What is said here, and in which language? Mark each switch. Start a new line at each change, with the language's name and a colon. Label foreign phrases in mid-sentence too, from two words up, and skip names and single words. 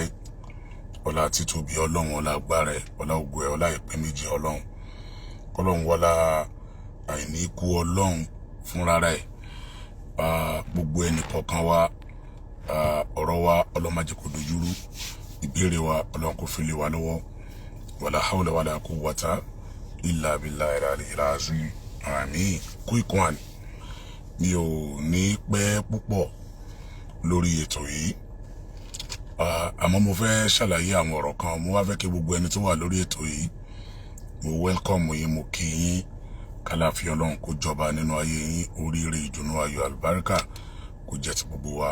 Yoruba: Ọlá títóbi Ọlọ́run, ọlá agbára ẹ̀, ọlá ògo ẹ̀, ọlá ìpín méjì Ọlọ́run. Kọ́lọ́run wọlá àìní ikú Ọlọ́run fúnra rẹ̀. Gbogbo ẹnìkọ̀ọ̀kan wa, ọ̀rọ̀ wa Ọlọ́run má jẹ́ kó dojúrú. Ìbéèrè wa Ọlọ́run kó fi lé wa lọ́wọ́.
Arabic: ولا حول ولا قوة إلا بالله العلي العظيم.
English: Àmín. Quick one.
Yoruba: Mi ò ní pẹ́ púpọ̀ lórí ètò yìí. Àmọ́ mo fẹ́ ṣàlàyé àwọn ọ̀rọ̀ kan. Mo wá fẹ́ kí gbogbo ẹni tó wà lórí ètò yìí, mo welcome yín, mo kí yín. Kálàáfíà Ọlọ́run kó jọba nínú ayé yín. Oríire, ìdùnnú, ayọ̀, àlùbáríkà kó jẹ́ ti gbogbo wa.